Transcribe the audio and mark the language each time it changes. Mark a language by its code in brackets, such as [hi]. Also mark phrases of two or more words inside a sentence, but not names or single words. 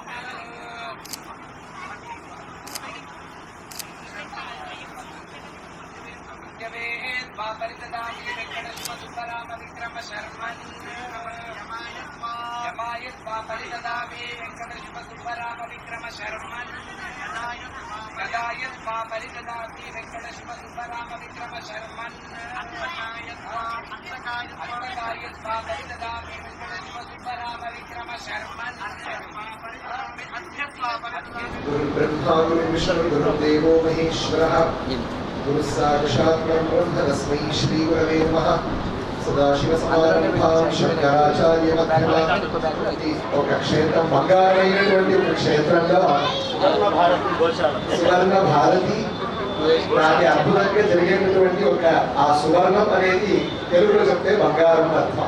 [sa] त्वा परिददामि शिव सुब्बराम विक्रम शर्मन् यमाय त्वा परिददामि शिव सुब्बराम विक्रम शर्मन् गदाय त्वा परिददामि शिव सुब्बराम विक्रम शर्मन् अंतकाय त्वा परिददामि शिव सुब्बराम विक्रम शर्मन् गुरुर्ब्रह्मा गुरुर्विष्णुः गुरुर्देवो महेश्वरः गुरुः साक्षात् परब्रह्म तस्मै श्रीगुरवे नमः సదాశివసమారంభాం శంకరాచార్యమధ్యమాం [te] ఒక క్షేత్రం బంగారైనటువంటి ఒక క్షేత్రంలో సువర్ణ భారతి నాటి అద్భుతంగా జరిగేటటువంటి ఒక ఆ సువర్ణం అనేది తెలుగులో చెప్తే బంగారం అర్థం.